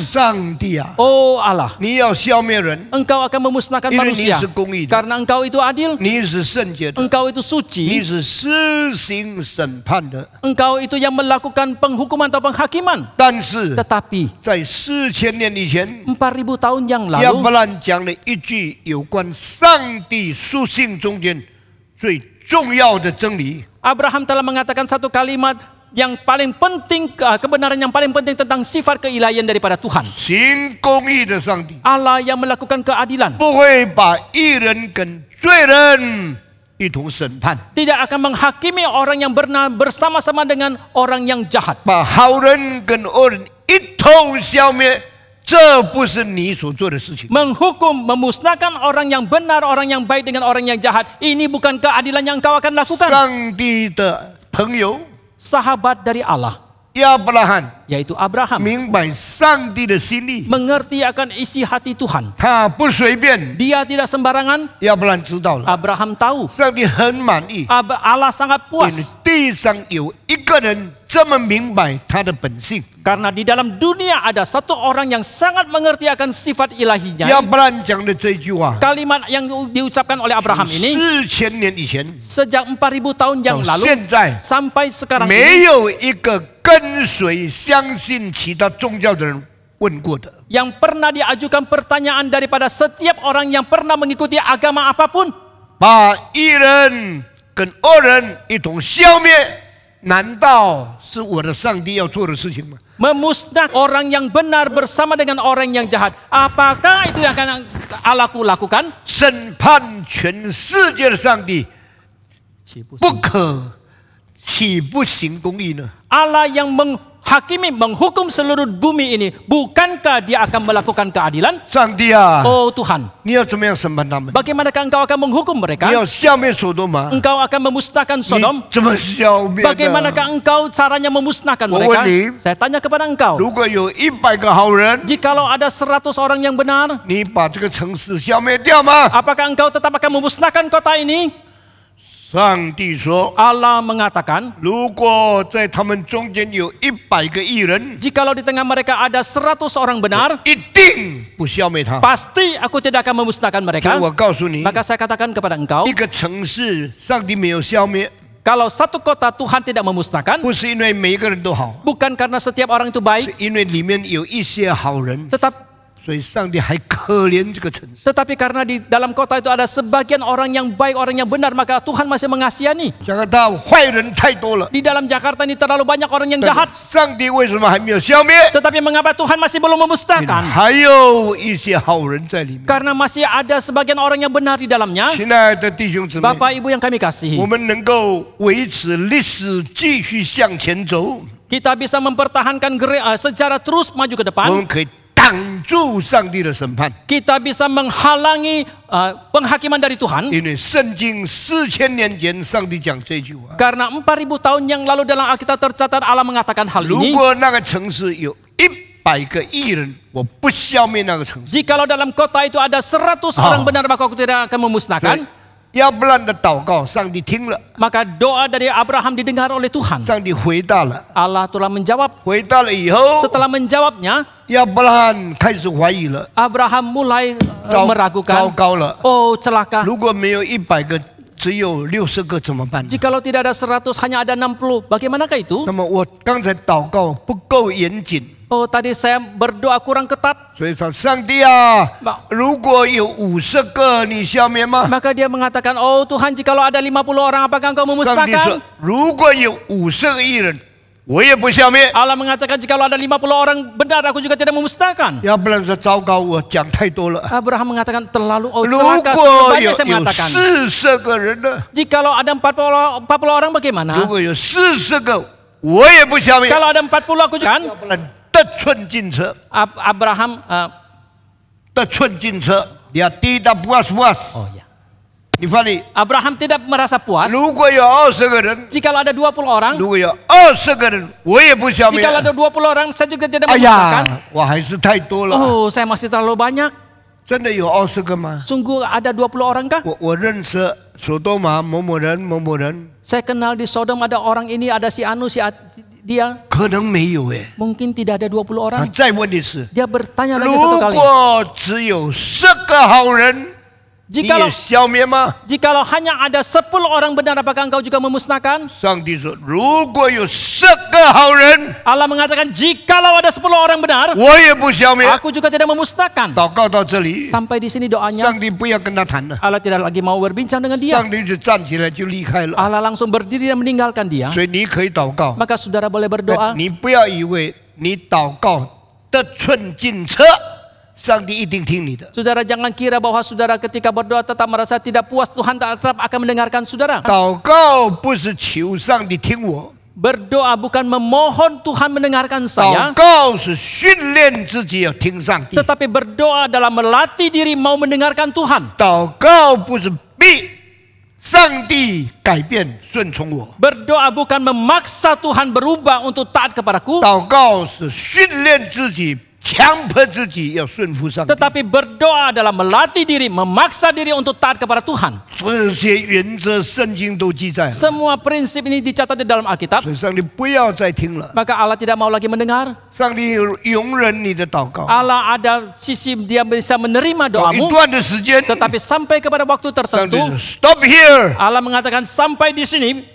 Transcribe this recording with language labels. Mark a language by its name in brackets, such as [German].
[Chinese] 上帝啊， [Indonesian] Oh Allah, [Chinese] 你要消灭人， [Indonesian] Engkau akan memusnahkan [Chinese] 因为你 [Indonesian] manusia. [Chinese] 是公义的， [Indonesian] Karena Engkau itu adil, [Chinese] 你是圣洁的， [Indonesian] Engkau itu [Chinese] 你 [Indonesian] suci, [Chinese] 是施行审判的。 [Indonesian] Engkau itu yang melakukan penghukuman atau penghakiman. [Chinese] 但是 [Indonesian] Tetapi [Chinese] 在4000年以前， [Indonesian] 4000 tahun yang [Chinese] 亚 [Indonesian] lalu, [Chinese] 伯兰讲了一句有关上帝属性中间最重要的真理。 [Indonesian] Abraham telah mengatakan satu kalimat yang paling penting, kebenaran yang paling penting tentang sifat keilahian daripada Tuhan. [Chinese] 行公义的上帝 [Indonesian] Allah yang melakukan keadilan [Chinese] 不会把义人跟罪人一同审判， [Indonesian] tidak akan menghakimi orang yang benar bersama-sama dengan orang yang jahat. [Chinese] 把好人跟恶人一同消灭，这不是你所做的事情。 [Indonesian] Menghukum, memusnahkan orang yang benar, orang yang baik dengan orang yang jahat. Ini bukan keadilan yang kau akan lakukan. [Chinese] 上帝的朋友 [Indonesian] Sahabat dari Allah, [Chinese] 亚伯拉罕 [Indonesian] yaitu Abraham, [Chinese] 明白上帝的心意， [Indonesian] mengerti akan isi hati Tuhan. [Chinese] 他不随便。 [Indonesian] Dia tidak sembarangan. [Chinese] 亚伯兰知道了， [Indonesian] Abraham tahu [Chinese] 上帝很满意， [Indonesian] Allah sangat [Chinese] 因为 [Indonesian] puas [Chinese] 地上有一个人这么明白他的本性。 [Indonesian] karena di dalam dunia ada satu orang yang sangat mengerti akan sifat ilahinya. [Chinese] 亚伯兰讲的这句话， [Indonesian] Kalimat yang diucapkan oleh Abraham ini [Chinese] 4000年以前 [Indonesian] sejak 4000 tahun yang [Chinese] 到 [Indonesian] lalu [Chinese] 现在， [Indonesian] sampai sekarang [Chinese] 没有一个跟随相信其他宗教的人问过的。 [Indonesian] yang pernah diajukan pertanyaan daripada setiap orang yang pernah mengikuti agama apapun. [Chinese] 把义人跟恶人一同消灭，难道是我的上帝要做的事情吗？ [Indonesian] Memusnah orang yang benar bersama dengan orang yang jahat. Apakah itu yang akan Allah lakukan? [Chinese] 审判全世界的上帝不可岂不行公义呢？ [Indonesian] Allah yang menghakimi, menghukum seluruh bumi ini, bukankah dia akan melakukan keadilan? [Chinese] 上帝啊， [Indonesian] Oh Tuhan, [Chinese] 你要怎么样审判他们？ [Indonesian] bagaimanakah engkau akan menghukum [Chinese] 你 [Indonesian] mereka? [Chinese] 要消灭所多玛， [Indonesian] Engkau akan memusnahkan [Chinese] 你 [Indonesian] Sodom. [Chinese] 怎么消灭的？ [Indonesian] Bagaimanakah engkau caranya memusnahkan Oh, mereka? ini. Saya tanya kepada engkau. [Chinese] 如果有100个好人， [Indonesian] Jikalau ada 100 orang yang benar, [Chinese] 你把这个城市消灭掉吗？ [Indonesian] apakah engkau tetap akan memusnahkan kota ini? [Chinese] 上帝说， [Indonesian] Allah mengatakan, [Chinese] 如果在他们中间有100个义人， [Indonesian] jikalau di tengah mereka ada 100 orang benar, [Chinese] 一定不消灭他。 [Indonesian] pasti aku tidak akan memusnahkan [Chinese] 所以 [Indonesian] mereka. [Chinese] 我告诉你， [Indonesian] Maka saya katakan kepada engkau, [Chinese] 一个城市上帝没有消灭， [Indonesian] kalau satu kota Tuhan tidak memusnahkan, [Chinese] 不是因为每一个人都好， [Indonesian] bukan karena setiap orang itu [Chinese] 是 [Indonesian] baik, [Chinese] 因为里面有一些好人， 所以上帝还可怜这个城市。 [Indonesian] tetapi karena di dalam kota itu ada sebagian orang yang baik, orang yang benar, maka Tuhan masih mengasihani. [Chinese] 加拿大坏人太多了， [Indonesian] Di dalam Jakarta ini terlalu banyak orang yang [Chinese] 但 [Indonesian] jahat, [Chinese] 是上帝为什么还没有消灭？ [Indonesian] tetapi mengapa Tuhan masih belum [Chinese] 因为 [Indonesian] memusnahkan? [Chinese] 还有一些好人在里面。 [Indonesian] Karena masih ada sebagian orang yang benar di dalamnya. [Chinese] 亲爱的弟兄姊妹， [Indonesian] Bapak Ibu yang kami [Chinese] 我 [Indonesian] kasihi, [Chinese] 们能够维持历史继续向前走， [Indonesian] kita bisa mempertahankan sejarah terus maju ke [Chinese] 我 [Indonesian] depan. [Chinese] 们可以挡住上帝的审判， [Indonesian] Kita bisa menghalangi penghakiman dari Tuhan. [Chinese] 因为圣经4000年前上帝讲这句话。 [Indonesian] Karena 4000 tahun yang lalu dalam Alkitab tercatat Allah mengatakan hal [Chinese] 如 [Indonesian] ini. [Chinese] 果那个城市有100个义人，我不消灭那个城市。 [Indonesian] Jikalau dalam kota itu ada 100 orang benar, maka aku tidak akan memusnahkan. [Chinese] 亚伯兰的祷告，上帝听了， [Indonesian] Maka doa dari Abraham didengar oleh Tuhan. [Chinese] 上帝回答了。 [Indonesian] Allah telah menjawab. [Chinese] 回答了以后， [Indonesian] Setelah menjawabnya, [Chinese] 亚伯拉罕开始怀疑了， [Indonesian] Abraham mulai [Chinese] 糟 [Indonesian] meragukan. [Chinese] 糕了。 [Indonesian] Oh celaka. [Chinese] 如果没有100个，只有60个怎么办？ [Indonesian] Jikalau tidak ada 100, hanya ada 60. Bagaimanakah itu? [Chinese] 那么我刚才祷告不够严谨， [Indonesian] Oh tadi saya berdoa kurang ketat. [Chinese] 所以说上帝啊 [Indonesian] Mak-， [Chinese] 如果有50个，你消灭吗？ [Indonesian] Maka dia mengatakan, oh Tuhan jikalau ada 50 orang, apakah engkau [Chinese] 上帝 [Indonesian] memusnahkan? [Chinese] 说，如果有50个义人，我也不消灭。 [Indonesian] Allah mengatakan jikalau ada 50 orang benar, aku juga tidak memusnahkan. [Chinese] 要不然说糟糕，我讲太多了。 [Indonesian] Abraham mengatakan terlalu [Chinese] 如 [Indonesian] celaka, [Chinese] 果 [Indonesian] banyak [Chinese] 有 [Indonesian] saya mengatakan. [Chinese] 40个人呢？ [Indonesian] Jikalau ada 40 orang [Chinese] 如 [Indonesian] bagaimana? [Chinese] 果有40个，我也不消灭。 [Indonesian] Kalau ada 40 aku juga kan? [Chinese] 要不然得寸进尺， [Indonesian] Abraham [Chinese] 得寸进尺，要 [Indonesian] tidak puas-puas。 oh ya. [Chinese] 你发现， [Indonesian] Abraham tidak merasa puas. [Chinese] 如果有20个人， [Indonesian] Jikalau ada 20 orang, [Chinese] 如果有20个人，我也不消灭。 [Indonesian] jikalau ada 20 orang, saya juga tidak [Chinese] 哎 [Indonesian] memusnahkan. [Chinese] 呀，我还是太多了。 [Indonesian] Oh, saya masih terlalu banyak. [Chinese] 真的有20个吗？ [Indonesian] Sungguh ada 20 orang kah? [Chinese] 我认识索多玛某某人某某人， [Indonesian] Saya kenal di Sodom ada orang ini, ada si Anu, dia. [Chinese] 可能没有哎。 [Indonesian] Mungkin tidak ada 20 orang. [Chinese] 再问的是， [Indonesian] Dia bertanya lagi [Chinese] 如 [Indonesian] satu kali. [Chinese] 果只有10个好人，你 [Indonesian] Jikalau [Chinese] 也消灭吗？ [Indonesian] jikalau hanya ada 10 orang benar, apakah engkau juga memusnahkan? [Chinese] 上帝说，如果有10个好人， [Indonesian] Allah mengatakan jikalau ada 10 orang benar, [Chinese] 我也不消灭。 [Indonesian] aku juga tidak memusnahkan. [Chinese] 祷告到这里， [Indonesian] Sampai di sini doanya, [Chinese] 上帝不要跟他谈了， [Indonesian] Allah tidak lagi mau berbincang dengan dia. [Chinese] 上帝就站起来就离开了。 [Indonesian] Allah langsung berdiri dan meninggalkan dia. [Chinese] 所以你可以祷告， [Indonesian] Maka saudara boleh berdoa. [Chinese] 你不要以为你祷告得寸进尺，上帝一定听你的。 [Indonesian] Saudara jangan kira bahwa saudara ketika berdoa tetap merasa tidak puas, Tuhan tetap akan mendengarkan saudara. [Chinese] 祷告不是求上帝听我， [Indonesian] Berdoa bukan memohon Tuhan mendengarkan [Chinese] 祷 [Indonesian] saya, [Chinese] 告是训练自己要听上帝。 [Indonesian] tetapi berdoa adalah melatih diri mau mendengarkan Tuhan. [Chinese] 祷告不是逼上帝改变顺从我， [Indonesian] Berdoa bukan memaksa Tuhan berubah untuk taat kepadaku, [Chinese] 祷告是训练自己，强迫自己要顺服上帝。 [Indonesian] tetapi berdoa adalah melatih diri, memaksa diri untuk taat kepada Tuhan. [Chinese] 这些原则圣经都记载了， [Indonesian] Semua prinsip ini dicatat di dalam Alkitab, [Chinese] 所以上帝不要再听了。 [Indonesian] maka Allah tidak mau lagi mendengar. [Chinese] 上帝容忍你的祷告， [Indonesian] Allah ada sisi dia bisa menerima [Chinese] 到一 [Indonesian] doamu, [Chinese] 段的时间， [Indonesian] tetapi sampai kepada waktu [Chinese] 上帝 [Indonesian] tertentu, [Chinese] 说 [English] Stop here， [Indonesian] Allah mengatakan sampai di sini,